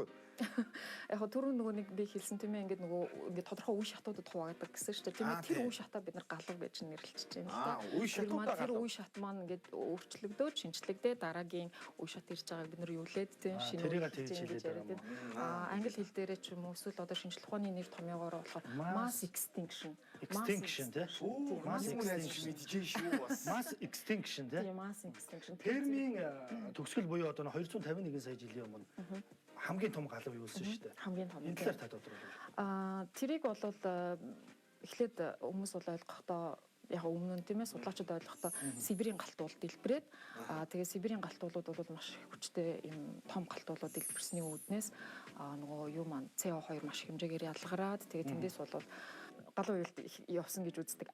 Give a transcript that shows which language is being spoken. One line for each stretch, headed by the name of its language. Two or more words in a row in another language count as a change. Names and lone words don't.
Mongolian: Яг түрүү нөгөө нэг би хэлсэн тийм ээ ингээд нөгөө ингээд тодорхой үе шатуудад хуваадаг гэсэн шүү дээ. Тийм ээ тэр үе шатаа бид нар галав гэж нэрлэлж байна л да. Үе шатуудаа тэр үе шат маань ингээд өөрчлөгдөөд шинжлэхдээ дараагийн үе шат ирж байгааг бид нар юулээд тийм шинэ тэрийг үе тэгж гэж хэлээд яриад байна. Англи хэл дээрээ ч юм уу эсвэл одоо шинжлэх ухааны нэр томьёогоор болохоор
English: mass extinction
Mongolian: тийм
English: Mass extinction тий. Тийм mass extinction.
Mongolian: Термийн төгсгөл буюу одоо 251 сая жилийн өмнө хамгийн том галав юусэн шүү дээ. Хамгийн том. Энэ талаар та тодорхойлъё. Тэрийг бол эхлээд хүмүүс бол ойлгохдоо яг өмнө нь тийм ээ судлаачид ойлгохдоо Сибирийн галтуул дэлбэрээд тэгээ Сибирийн галтуулууд бол маш их хүчтэй юм том галтуулууд дэлбэрсний үүднээс нөгөө юу маань CO2 маш их хэмжээгээр ялгараад тэгээ тэндээс бол галуу уйлт явсан гэж үздэг.